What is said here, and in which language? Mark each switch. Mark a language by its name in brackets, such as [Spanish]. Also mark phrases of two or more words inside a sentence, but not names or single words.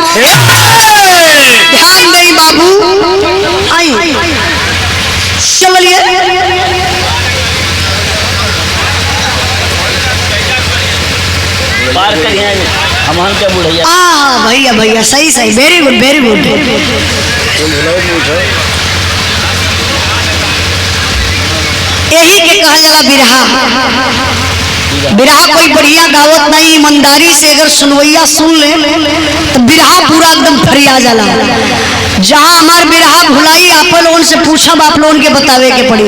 [Bhojpuri] ध्यान नहीं बाबू आई चलिए पार करिए हमहन के बुढ़ैया। भैया भैया सही सही [English] very good very good. [Bhojpuri] यही के कहल जाला बिरहा। बिरहा कोई बढ़िया गावत नहीं, ईमानदारी से अगर सुनवैया सुन ले तो बिरहा पूरा एकदम फरिया जाला। जहाँ हमार बिरहा भुलाई आप लोगों से पूछब आप लोगों के बतावे के पड़ी।